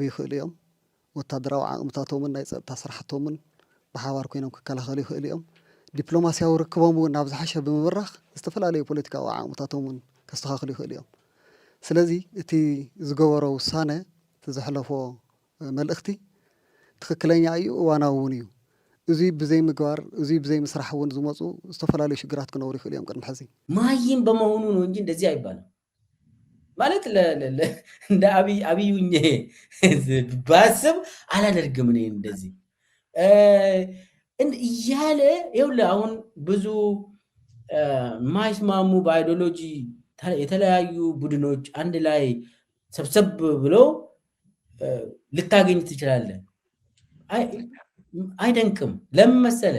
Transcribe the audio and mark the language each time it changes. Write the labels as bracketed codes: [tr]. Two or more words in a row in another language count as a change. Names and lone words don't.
[ti] ይኽእሉ እዮም ወታደራዊ ዓቕምታቶምን ናይ ፀጥታ ስራሕቶምን ብሓባር ኮይኖም ክከላኸሉ ይኽእሉ እዮም ዲፕሎማስያዊ ርክቦም እውን ናብ ዝሓሸ ብምብራኽ ዝተፈላለዩ ፖለቲካዊ ዓቕምታቶም እውን ከስተኻኽሉ ይኽእሉ እዮም ስለዚ እቲ ዝገበሮ ውሳነ እቲ ዘሕለፎ መልእኽቲ ትክክለኛ እዩ እዋናዊ እውን እዩ እዚ ብዘይ ምግባር እዚ ብዘይ ምስራሕ እውን ዝመፁ ዝተፈላለዩ ሽግራት ክነብሩ ይኽእሉ እዮም ቅድሚ ሕዚ [am] ማይም በመሆኑ ነው እንጂ እንደዚህ አይባልም ማለት እንደ አብዩኝ ባስብ አላደርግም እኔ እንደዚህ እያለ ይኸውልህ አሁን ብዙ ማይስማሙ በአይዲዮሎጂ የተለያዩ ቡድኖች አንድ ላይ ሰብሰብ ብለው ልታገኝ ትችላለህ። አይደንቅም። ለምን መሰለህ?